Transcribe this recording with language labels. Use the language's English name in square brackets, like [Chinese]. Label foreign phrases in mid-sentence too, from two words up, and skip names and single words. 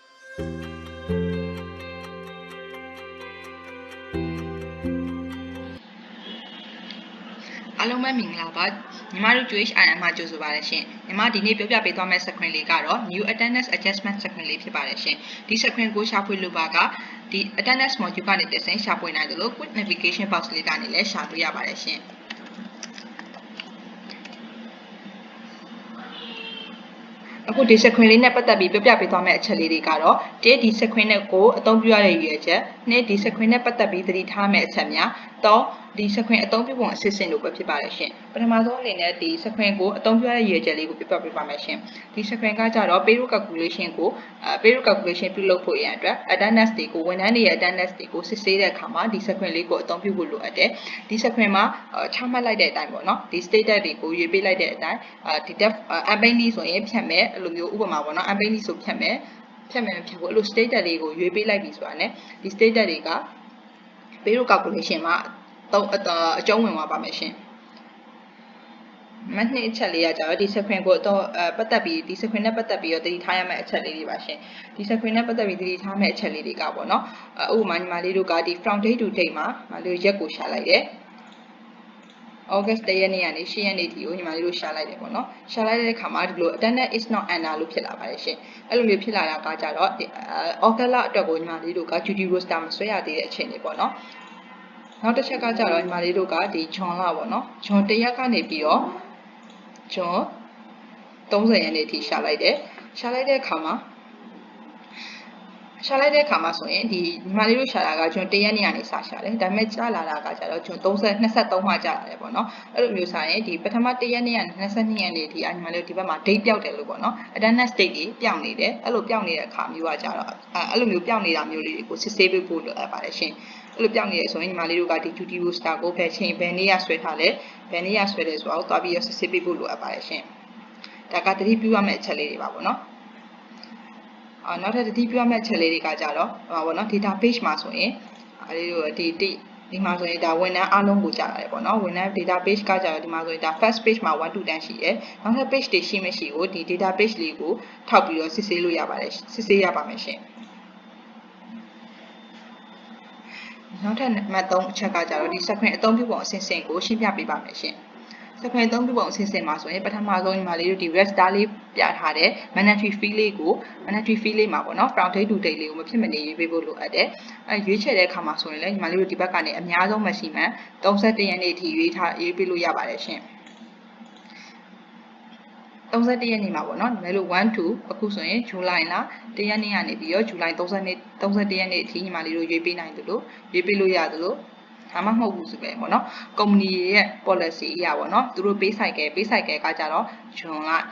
[Burmese] အားလုံးပဲမင်္ဂလာပါညီမတို့ QHRM မှာကြိုဆိုပါရရှင်ညီမဒီနေ့ပြောပြပေးသွားမယ့် screen လေးကတော့ [English] new attendance adjustment screen [Burmese] လေးဖြစ်ပါတယ်ရှင်ဒီ screen ကိုရှာဖွေလိုပါကဒီ [English] attendance module [Burmese] ကနေတစ်ဆင့်ရှာဖွေနိုင်တယ်လို့ [English] quick navigation box [Burmese] လေးကနေလည်းရှာတွေ့ရပါတယ်ရှင် အခုဒီ screen လေးနဲ့ပတ်သက်ပြီးပြောပြပေးသွားမယ့်အချက်လေးတွေကတော့ဒီ screen နဲ့ကိုအသုံးပြုရတဲ့ရည်ရွယ်ချက်နဲ့ဒီ screen နဲ့ပတ်သက် ပြီးသတိထားမယ့်အချက်များတော့ဒီ screen အသုံးပြုပုံအစစ်အစင်တို့ပဲဖြစ်ပါတယ်ရှင်ပထမဆုံးအနေနဲ့ဒီ screen ကိုအသုံးပြုရတဲ့ရည်ရွယ်ချက်လေးကိုပြပြပေးပါမယ်ရှင်ဒီ screen ကကြတော့ [English] payroll calculation [Burmese] ကို [English] payroll calculation [Burmese] ပြုလုပ်ဖို့ရန်အတွက် attendance တွေကိုဝန်ထမ်းတွေရဲ့ attendance တွေကိုစစ်ဆေးတဲ့အခါမှာဒီ screen လေးကို အသုံးပြုဖို့လိုအပ်တယ်ဒီ screen မှာချမှတ်လိုက်တဲ့အတိုင်းပေါ့နော်ဒီ status တွေကိုရွေးပေးလိုက်တဲ့အတိုင်းဒီ unpaid ဆိုရင်ဖြတ်မယ်အဲ့လိုမျိုးဥပမာပေါ့နော် unpaid ဆိုဖြတ်မယ်ဖြတ်ဖို့အဲ့လို status တွေကိုရွေးပေးလိုက်ပြီဆိုတာ ਨੇ ဒီ status တွေက [English] payroll calculation [Burmese] မှာအကျုံးဝင်သွားပါမယ်ရှင်မနှစ်အချက်လေးကကြတော့ဒီ screen ကိုတော့ပတ်သက်ပြီးဒီ screen နဲ့ပတ်သက်ပြီးတော့သတိထားရမယ့်အချက်လေးတွေပါရှင်ဒီ screen နဲ့ပတ်သက်ပြီးသတိထားမယ့်အချက်လေးတွေကပေါ့နော်ဥပမာညီမလေးတို့ကဒီ [English] from date to date [Burmese] မှာညီမလေးရက်ကိုရှာလိုက်တယ် August 1ရက်နေ့ကနေ10ရက်နေ့ထိကိုညီမလေးတို့ရှာလိုက်တယ်ပေါ့နော်ရှာလိုက်တဲ့အခါမှာဒီလို [English] attendance is not under [Burmese] လို့ဖြစ်လာပါတယ်ရှင်အဲ့လိုမျိုးဖြစ်လာတာကကြတော့ August လအတွက်ကိုညီမလေးတို့က [English] duty roster [Burmese] မဆွဲရသေးတဲ့အချိန်လေးပေါ့နော်နောက်တစ်ချက်ကကြတော့ညီမလေးတို့ကဒီဂျွန်လပေါ့နော်ဂျွန်1ရက်ကနေပြီးတော့ဂျွန်30ရက်နေ့ထိရှာလိုက်တယ်ရှာလိုက်တဲ့အခါမှာ ဆိုရင်ဒီညီမလေးတို့ရှာတာကဂျွန်1ရက်နေ့ကနေစရှာတယ်ဒါပေမဲ့ကြာလာတာကကြတော့ဂျွန်23မှကြာလာတယ်ပေါ့နော်အဲ့လိုမျိုးဆိုရင်ဒီပထမ1ရက်နေ့ကနေ22ရက်နေ့ထိညီမလေးတို့ဒီဘက်မှာ date ပြောက် တယ်လို့ပေါ့နော် [English] attendance date [Burmese] တွေပြောင်းနေတယ်အဲ့လိုပြောင်းနေတဲ့အခါမျိုးကကြတော့အဲ့လိုမျိုးပြောင်းနေတာမျိုးလေးတွေကိုစစ်ဆေးပေးဖို့လိုအပ်ပါတယ်ရှင်အဲ့လိုပြော င်းနေရဆိုရင်ညီမလေးတို့ကဒီ [English] duty roster [Burmese] ကိုဘယ်ချိန်ဘယ်နေ့ရဆွဲထားလဲဘယ်နေ့ရဆွဲလဲဆိုတော့တွားပြီးစစ်ဆေးပေးဖို့လိုအပ်ပါတယ်ရှင်ဒါကတတိပြုရမယ့်အချက်လေးတွေပါပေါ့နော်နောက်ထပ်တတိပြုရမယ့်အချက်လေးတွေကကြတော့ပေါ့နော် database မှာဆိုရင်အဲဒီလိုဒီမှာဆိုရင်ဒါဝန်ထမ်းအားလုံးကိုကြာရတယ်ပေါ့နော်ဝန်ထမ်း database ကကြတော့ဒီမှာဆိုရင်ဒါ [English] first page [Burmese] မှာ1 to 10ရှိတယ်နောက်ထပ် page တွေရှိမရှိကိုဒီ database လေးကိုထောက်ပြီးတော့စစ်ဆေးလို့ရပါတယ်စစ်ဆေးရပါမယ်ရှင် နောက်ထပ်နံပါတ်3အချက်ကကြတော့ဒီ screen အသုံးပြုပုံအစဉ်စဉ်ကိုရှင်းပြပေးပါမယ်ရှင်screen အသုံးပြုပုံအစဉ်စဉ်မှာဆိုရင်ပထမဆုံးညီမလေးတို့ဒီ register လေးပြထားတဲ့ [English] mandatory fee [Burmese] လေးကို [English] mandatory fee [Burmese] လေးမှာပေါ့နော် [English] from date to date [Burmese] လေးကိုမဖြစ်မနေရွေးပေးဖို့လိုအပ်တယ်ရွေးချယ်တဲ့အခါမှာဆိုရင်လည်းညီမလေးတို့ဒီဘက်ကနေအများဆုံးမရှိမှ31ရက်နေ့ထိရွေးပေးလို့ရပါတယ်ရှင် 31ရက်နေ့မှာပေါ့နော်ညီမတို့1 to အခုဆိုရင်ဇူလိုင်လ1ရက်နေ့ကနေပြီးတော့ဇူလိုင်31ရက်နေ့အထိညီမလေးတို့ရွေးပေးနိုင်တယ်လို့ရွေးပေးလို့ရသလိုဒါမှမဟုတ်ဘူးဆိုပဲပေါ့နော်ကုမ္ပဏီရဲ့ policy အရပေါ့နော်သူတို့ပေးဆိုင်ကဲကကြတော့ဂျွန်